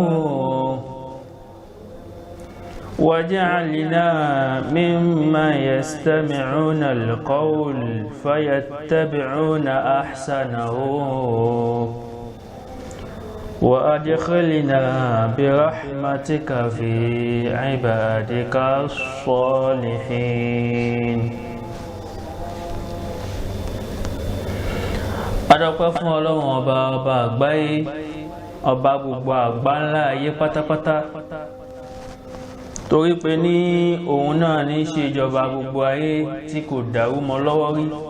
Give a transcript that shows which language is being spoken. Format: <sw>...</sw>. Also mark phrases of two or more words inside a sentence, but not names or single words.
<ar>واجعلنا ممن يستمعون القول فيتبعون أحسنه وأدخلنا برحمتك في عبادك الصالحين.</ar> <yo>adọ́pẹ́ fún Ọlọ́run ọba àgbáyé ọba gbogbo àgbáńlá ayé pátápátá torí pé ní òun náà ní ṣe ìjọba gbogbo ayé tí kò dàrú mọ́ lọ́wọ́ rí.</yo>